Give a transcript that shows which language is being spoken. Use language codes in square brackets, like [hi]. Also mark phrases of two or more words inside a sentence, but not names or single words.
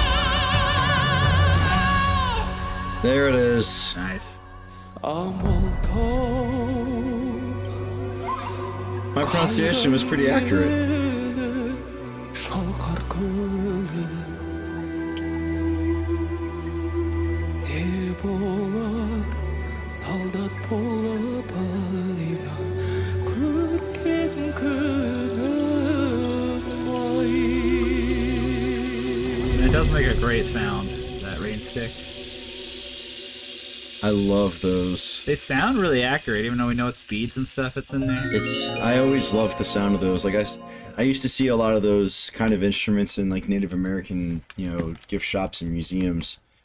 [en] There it is. Nice. Samaltau My pronunciation was pretty accurate. [kk] шалқар күні не болар солдат болып айнан көрген күнім ай [en] It does make a great sound, that rain stick. I love those. They sound really accurate, even though we know it's beads and stuff that's in there. I always loved the sound of those. Like I used to see a lot of those kind of instruments in like Native American, gift shops and museums.